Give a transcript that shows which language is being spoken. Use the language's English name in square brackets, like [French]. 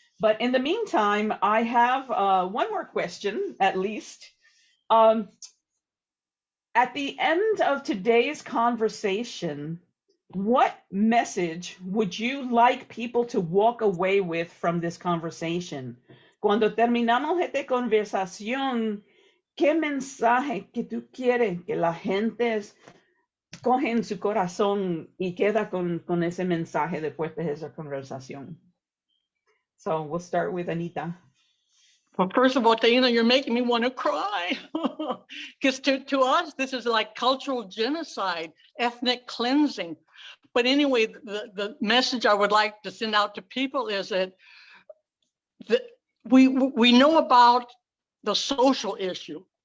[English] But in the meantime, I have one more question, at least. At the end of today's conversation, what message would you like people to walk away with from this conversation? [Spanish] Cuando terminamos esta conversación, ¿qué mensaje que tú quieres que la gente coge en su corazón y queda con ese mensaje después de esa conversación? [English] So we'll start with Anita. Well, first of all, Dana, you're making me want to cry. Because to us, this is like cultural genocide, ethnic cleansing. But anyway, the message I would like to send out to people is that we know about the social issue.